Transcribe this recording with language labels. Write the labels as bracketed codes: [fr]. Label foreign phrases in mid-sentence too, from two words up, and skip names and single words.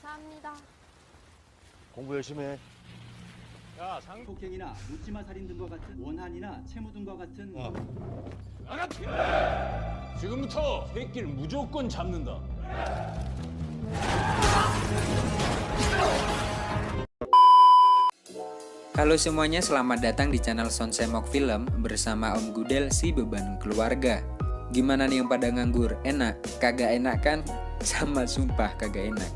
[ko] 알겠습니다. 공부 열심히 해. 야, 폭행이나 묻지마 살인 등과 같은 원한이나 채무 등과 같은 나가라! 지금부터 새끼를 무조건 잡는다. [id] Halo semuanya, selamat datang di channel Son Semok Film bersama Om Gudel si beban keluarga. Gimana nih yang pada nganggur? Enak? Kagak enak kan? Sama sumpah kagak enak.